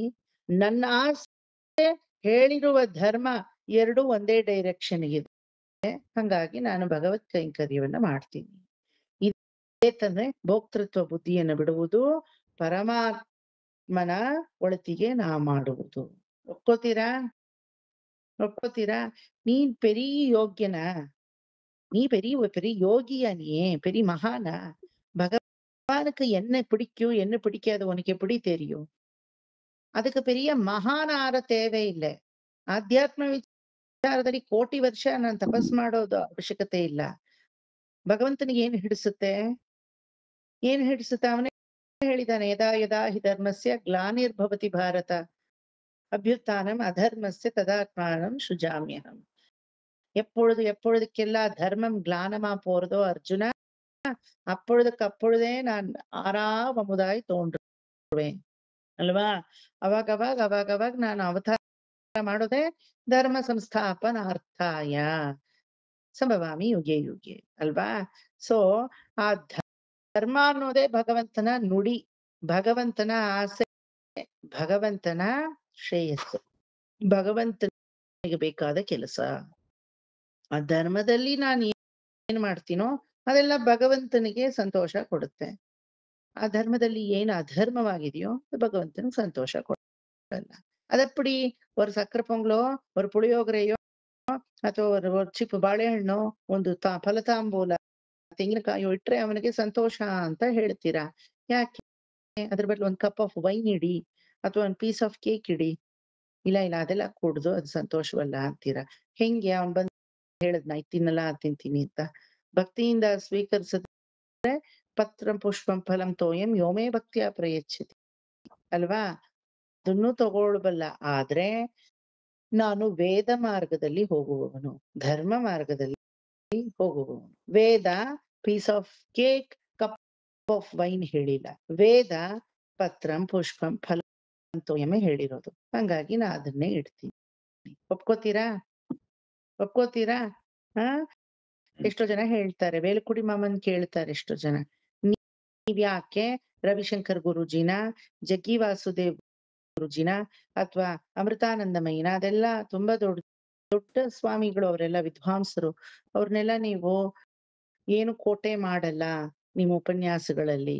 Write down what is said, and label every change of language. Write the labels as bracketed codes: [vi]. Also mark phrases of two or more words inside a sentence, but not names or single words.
[kn] ನನ್ನ ಆಸೆ ಹೇಳಿರುವ ಧರ್ಮ ಎರಡು ಒಂದೇ ಡೈರೆಕ್ಷನ್ ಇದೆ. ಹಂಗಾಗಿ ನಾನು ಭಗವತ್ ಕೈಂಕರ್ಯವನ್ನ ಮಾಡ್ತೀನಿ. ಇದೇ ತಂದ್ರೆ ಭೋಕ್ತೃತ್ವ ಬುದ್ಧಿಯನ್ನು ಬಿಡುವುದು, ಪರಮಾತ್ಮನ ಒಳತಿಗೆ ನಾ ಮಾಡುವುದು. ಒಪ್ಕೋತೀರಾ? ಒಪ್ಕೋತೀರಾ? [ta] ನೀನ್ பெரிய யோக்கியனா? நீ பெரிய யோகியா? நீ பெரிய மகானா? பகவானுக்கு என்ன பிடிக்கும் என்ன பிடிக்காது உனக்கு எப்படி தெரியும்? அதுக்கு பெரிய மகான் ஆற தேவையில்லை. [kn] ಆಧ್ಯಾತ್ಮ ವಿಚಾರದಲ್ಲಿ ಕೋಟಿ ವರ್ಷ ನಾನು ತಪಸ್ ಮಾಡೋದು ಅವಶ್ಯಕತೆ ಇಲ್ಲ. ಭಗವಂತನಿಗೆ ಏನ್ ಹಿಡಿಸುತ್ತೆ? ಏನ್ ಹಿಡಿಸುತ್ತೆ? ಅವನೇ ಹೇಳಿದಾನೆ, [sa] ಯದಾ ಯದಾ ಹಿ ಧರ್ಮಸ್ಯ ಗ್ಲಾನಿರ್ಭವತಿ ಭಾರತ ಅಭ್ಯುತ್ಥಾನಂ ಅಧರ್ಮಸ್ಯ ತದಾತ್ಮಾನಂ ಸೃಜಾಮ್ಯಹಂ. [ta] எப்பொழுதுக்கெல்லாம் தர்மம் கிளானமா போறதோ அர்ஜுன, அப்பொழுதுக்கு அப்பொழுதே நான் ஆறாவமுதாய் தோன்றுவேன் ಅಲ್ವಾ? [kn] ಅವಾಗ ನಾನು ಅವತಾರ ಮಾಡೋದೇ [sa] ಧರ್ಮ ಸಂಸ್ಥಾಪನಾರ್ಥಾಯ ಸಂಭವಾಮಿ ಯುಗೆ ಯುಗೆ [kn] ಅಲ್ವಾ? ಸೊ ಆ ಧರ್ಮ ಅನ್ನೋದೇ ಭಗವಂತನ ನುಡಿ, ಭಗವಂತನ ಆಸೆ, ಭಗವಂತನ ಶ್ರೇಯಸ್ಸು, ಭಗವಂತನಿಗೆ ಬೇಕಾದ ಕೆಲಸ. ಆ ಧರ್ಮದಲ್ಲಿ ನಾನು ಏನ್ ಮಾಡ್ತೀನೋ ಅದೆಲ್ಲ ಭಗವಂತನಿಗೆ ಸಂತೋಷ ಕೊಡುತ್ತೆ. ಆ ಧರ್ಮದಲ್ಲಿ ಏನು ಅಧರ್ಮವಾಗಿದೆಯೋ ಅದು ಭಗವಂತನಿಗೆ ಸಂತೋಷ ಕೊಡಲ್ಲ. ಅದಪ್ಪಡಿ [ta] ஒரு சக்கரை பொங்கலோ ஒரு புளியோಗರೆಯೋ [kn] ಅಥವಾ ஒரு ಚಿಪ್ ಬಾಳೆಹಣ್ಣು ಒಂದು ಫಲತಾಂಬೂಲ ತೆಂಗಿನಕಾಯೋ ಇಟ್ರೆ ಅವನಿಗೆ ಸಂತೋಷ ಅಂತ ಹೇಳ್ತೀರಾ. ಯಾಕೆ? ಅದ್ರ ಬದಲು ಒಂದು [en] cup of wine [kn] ಇಡಿ ಅಥವಾ ಒಂದು [en] piece of cake [kn] ಇಡಿ. ಇಲ್ಲ ಅದೆಲ್ಲ ಕುಡ್ದು ಅದು ಸಂತೋಷವಲ್ಲ ಅಂತೀರಾ. ಹೆಂಗೆ? ಅವನ್ ಬಂದ್ ಹೇಳದ್ನ ತಿನ್ನಲ್ಲ ತಿಂತೀನಿ ಅಂತ. ಭಕ್ತಿಯಿಂದ ಸ್ವೀಕರಿಸಿದ್ರೆ [sa] ಪತ್ರಂ ಪುಷ್ಪಂ ಫಲಂ ತೋಯಂ ಯೋಮೇ ಭಕ್ತಿಯ ಪ್ರಯಚ್ಛತಿ [kn] ಅಲ್ವಾ? ಅದನ್ನು ತಗೊಳ್ಬಲ್ಲ. ಆದ್ರೆ ನಾನು ವೇದ ಮಾರ್ಗದಲ್ಲಿ ಹೋಗುವವನು, ಧರ್ಮ ಮಾರ್ಗದಲ್ಲಿ ಹೋಗುವವನು. ವೇದ [en] piece of cake, cup of wine [kn] ಹೇಳಿಲ್ಲ. ವೇದ [sa] ಪತ್ರಂ ಪುಷ್ಪಂ ಫಲಂ ತೋಯಮೇ [kn] ಹೇಳಿರೋದು. ಹಂಗಾಗಿ ನಾ ಅದನ್ನೇ ಇಡ್ತೀನಿ. ಒಪ್ಕೋತೀರಾ? ಒಪ್ಕೋತೀರಾ? ಎಷ್ಟೋ ಜನ ಹೇಳ್ತಾರೆ, ವೇಲುಕುಡಿ ಮಾಮನ್ ಕೇಳ್ತಾರೆ ಎಷ್ಟೋ ಜನ, ನೀವ್ಯಾಕೆ ರವಿಶಂಕರ್ ಗುರುಜಿನ, ಜಗ್ಗಿ ವಾಸುದೇವ್ ಗುರುಜಿನ ಅಥವಾ ಅಮೃತಾನಂದಮಯಿನ, ಅದೆಲ್ಲ ತುಂಬಾ ದೊಡ್ಡ ಸ್ವಾಮಿಗಳು, ಅವರೆಲ್ಲ ವಿದ್ವಾಂಸರು, ಅವ್ರನ್ನೆಲ್ಲ ನೀವು ಏನು ಕೋಟೆ ಮಾಡಲ್ಲ ನಿಮ್ಮ ಉಪನ್ಯಾಸಗಳಲ್ಲಿ.